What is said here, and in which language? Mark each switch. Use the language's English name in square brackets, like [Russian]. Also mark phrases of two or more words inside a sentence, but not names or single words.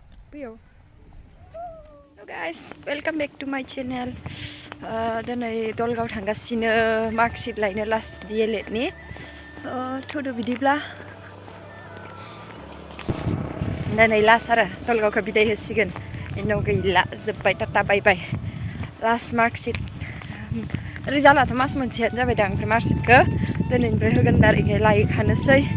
[English] Hello guys, welcome back to my channel. [Bodo] Diनै दलगाव थांगासिनो मार्कशीट लायनो लास्ट DLED नि थुदो बिदिब्ला दिनै लास्ट आरो दलगावखौ बिदाय होसिगोन इनाव गैला जोब्बाय टाटा [English] bye bye last marksheet [Bodo] रिजाल्टआथ' मास मोनसेयानो जाबाय दां ओमफ्राय मार्कशीटखौ दिनैनिफ्राय होगोन दारेगै लायखानोसै